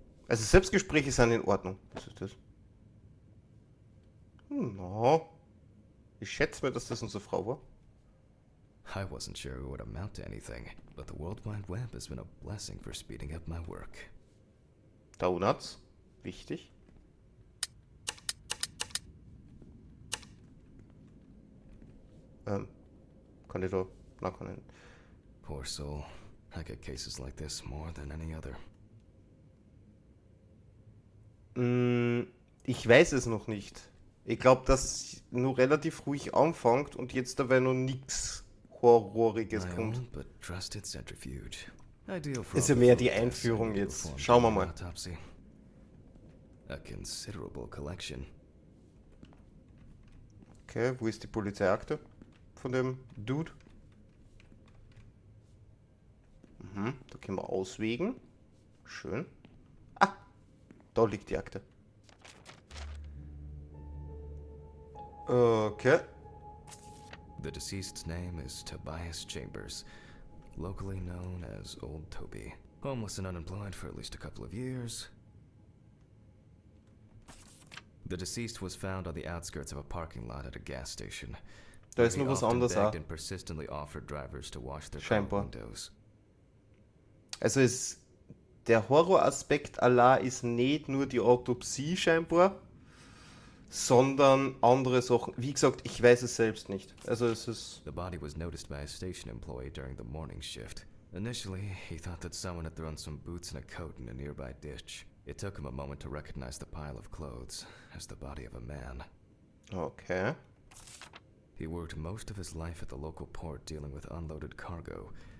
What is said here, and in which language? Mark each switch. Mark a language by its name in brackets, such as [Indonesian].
[German] Also Selbstgespräche sind in Ordnung. Was ist das? No. Ich schätze mir, dass das unsere Frau war. [English] I wasn't sure it would amount to anything, but the World Wide Web has been a blessing for speeding up my work. [German] Donuts. Wichtig. Kann ich da? Na, kann ich. [English] Poor soul. I get cases like this more than any other. [German] Ich weiß es noch nicht. Ich glaube, dass nur relativ ruhig anfängt und jetzt dabei noch nichts Horroriges kommt. [English] But trusted centrifuge. Ideal for [German] Ist ja mehr die Einführung jetzt. Schauen wir mal. [English] Autopsy. A considerable collection. [German] Okay, wo ist die Polizeiakte von dem Dude? Da können wir auswägen. Schön. Da liegt die Akte. Okay. [English] The deceased's name is Tobias Chambers, locally known as Old Toby. Homeless and unemployed for at least a couple of years. The deceased was found on the outskirts of a parking lot at a gas station. [German] Da ist nur was anderes auch. [English] And persistently offered drivers to wash their car [German] Scheinbar. [English] windows. [German] Also der Horroraspekt Allah ist nicht nur die Autopsie scheinbar, sondern andere Sachen. Wie gesagt, ich weiß es selbst nicht. Also es ist... [English] The body was noticed by a station employee during the morning shift. Initially, he thought that someone had thrown some boots and a coat in a nearby ditch. It took him a moment to recognize the pile of clothes as the body of a man. Okay. He worked most of his life at the local port dealing with unloaded cargo.